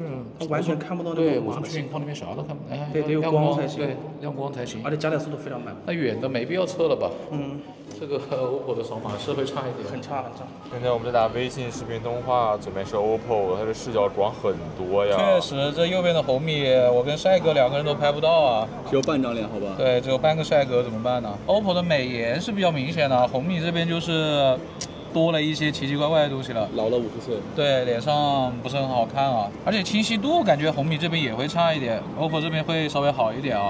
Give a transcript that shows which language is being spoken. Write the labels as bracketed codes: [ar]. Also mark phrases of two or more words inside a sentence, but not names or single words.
[zh] 它完全看不到那對，個我從全景框裡面啥都看不到。哎，对，得有光才行。对，亮光才行。而且加载速度非常慢。那遠的沒必要測了吧？這個 OPPO 的掃碼是會差一點。很差很差。現在我們在打微信視頻通話，左邊是 OPPO， 它的視角廣很多呀。確實，這右邊的紅米，我跟帥哥2個人都拍不到啊。只有半張臉，好吧？對，只有半個帥哥，怎麼辦呢 ？OPPO 的美顏是比較明顯的，紅米這邊就是多了一些奇奇怪怪的東西了。老了50歲。對，臉上不是很好看啊，而且清晰度感覺紅米這邊也會差一點 ，OPPO 這邊會稍微好一點啊。